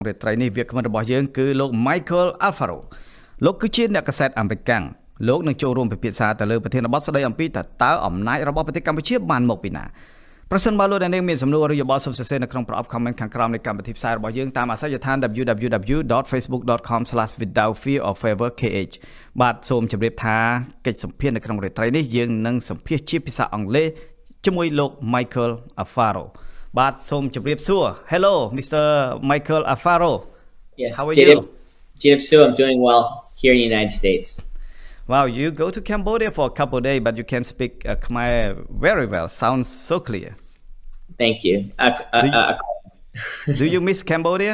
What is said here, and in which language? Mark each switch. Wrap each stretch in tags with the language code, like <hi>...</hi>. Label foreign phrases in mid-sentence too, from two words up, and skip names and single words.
<km>រាត្រីនេះវាគ្មិនរបស់យើងគឺលោក Michael Alfaro លោកគឺជាអ្នកកាសែតអាមេរិកាំងលោកនឹងចូលរួមពិភាក្សាទៅលើប្រធានបទស្ដីអំពីតើអំណាចរបស់ប្រទេសកម្ពុជាបានមកពីណាប្រសិនបើលោកអ្នកនាងមានសំណួរឬយោបល់សូមសរសេរនៅក្នុងប្រអប់ comment ខាងក្រោមនៃកម្មវិធីផ្សាយរបស់យើងតាមអាសយដ្ឋាន www.facebook.com/withoutfearorfavourkh បាទសូមជម្រាបថាកិច្ចសម្ភាសន៍នៅក្នុងរាត្រីនេះយើងនឹងសម្ភាសន៍ជាភាសាអង់គ្លេសជាមួយលោក Michael Alfaro បាទសូមជម្រាបសួរ</km> <en>Hello Mr. Michael Alfaro. Yes, How are you? Su, I'm doing well here in the United States. Wow, you go to Cambodia for a couple of days, but you can speak Khmer very well. Sounds so clear. Thank you. Do you miss Cambodia?</en>